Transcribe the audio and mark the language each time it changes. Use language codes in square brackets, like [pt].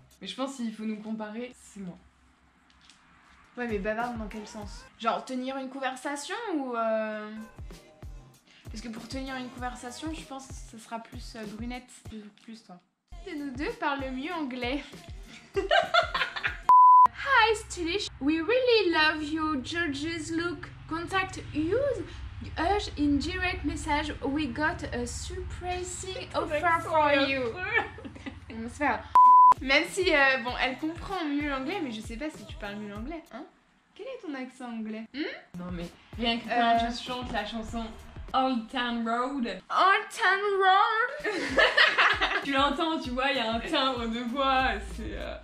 [fr] Mais je pense qu'il faut nous comparer, c'est moi. Ouais, mais bavarde dans quel sens? Genre, tenir une conversation ou... Parce que pour tenir une conversation, je pense que ce sera plus brunette. Plus toi. Qui de nous deux parle le mieux anglais? [en] Hi, Stylish. We really love your George's look. Contact us in direct message. We got a surprising offer for you. [fr] On va se faire. Même si, bon, elle comprend mieux l'anglais, mais je sais pas si tu parles mieux l'anglais, hein? Quel est ton accent anglais? Non mais rien que quand je chante la chanson Old Town Road. [en] Old Town Road. [fr] Tu l'entends, tu vois, il y a un timbre de voix, c'est...